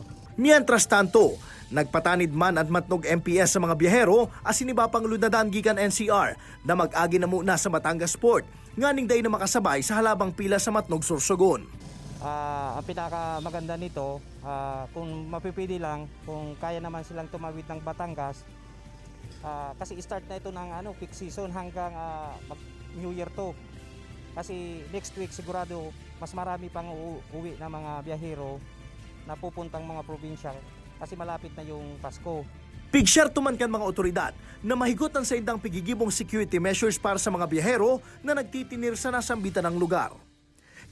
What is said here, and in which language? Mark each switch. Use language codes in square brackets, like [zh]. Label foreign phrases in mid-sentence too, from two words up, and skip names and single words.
[es] Mientras tanto, [bik] nagpatanid man at Matnog MPS sa mga biyahero asin iba pang lunadan gikan NCR na mag-agi na muna sa Batangas Port, nganing day na makasabay sa halabang pila sa Matnog, Sorsogon. [tl] Ang pinakamaganda nito, kung mapipili lang, kung kaya naman silang tumawid ng Batangas, kasi start na ito ng [en] peak season [tl] hanggang New Year to. Kasi [en] next week [tl] sigurado mas marami pang uuwi na mga biyahero na pupuntang mga probinsya kasi malapit na yung Pasko. [bik] Pigsyar tuman kan mga otoridad na mahigutan sa indang pigigibong security measures para sa mga biyahero na nagtitinir sa nasambitan ng lugar.